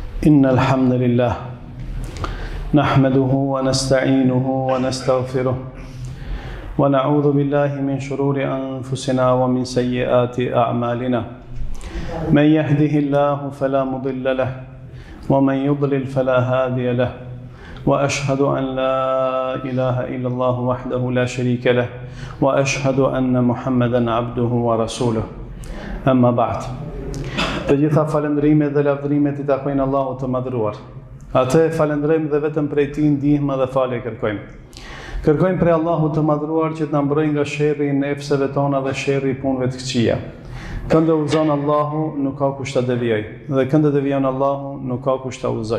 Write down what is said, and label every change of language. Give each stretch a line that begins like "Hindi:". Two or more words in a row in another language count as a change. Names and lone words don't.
Arabic: إن الحمد لله نحمده ونستعينه ونستغفره ونعوذ بالله من شرور أنفسنا ومن سيئات أعمالنا من يهده الله فلا مضل له ومن يضلل فلا هادي له وأشهد أن لا إله إلا الله وحده لا شريك له وأشهد أن محمدا عبده ورسوله أما بعد.
Albanian: Të gjitha falëndrimet dhe lavdrimet i takojnë Allahut të madhëruar. Atë e falënderojmë dhe vetëm prej Tij ndihmë dhe falje kërkojmë. Kërkojmë prej Allahut të madhëruar që të na mbrojë nga sherrri i nefseve tona dhe sherrri i punëve të këqija. Këndë udhëzon Allahu, nuk ka kush ta devijoj, dhe këndë devijon Allahu, nuk ka kush ta udhëzoj.